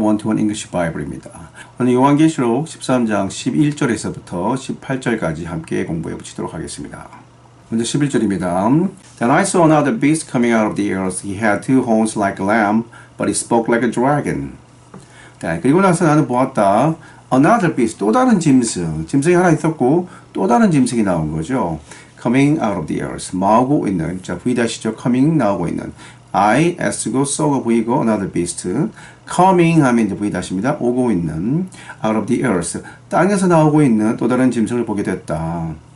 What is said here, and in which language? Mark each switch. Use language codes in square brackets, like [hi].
[ko] 원투원 잉글리시 바이블입니다. 오늘 요한계시록 13장 11절에서부터 18절까지 함께 공부해 보시도록 하겠습니다. 먼저 11절입니다. [en] Then I saw another beast coming out of the earth. He had two horns like a lamb, but he spoke like a dragon. [ko] 네, 그리고 나서 나는 보았다. [en] Another beast, [ko] 또 다른 짐승. 짐승이 하나 있었고 또 다른 짐승이 나온 거죠. [en] Coming out of the earth. [ko] 나오고 있는, 자 V-죠. Coming, 나오고 있는. I, S고, so가 V고, [en] another beast. [ko] Coming 하면 이제 V-입니다. 오고 있는. [en] Out of the earth. [ko] 땅에서 나오고 있는 또 다른 짐승을 보게 됐다.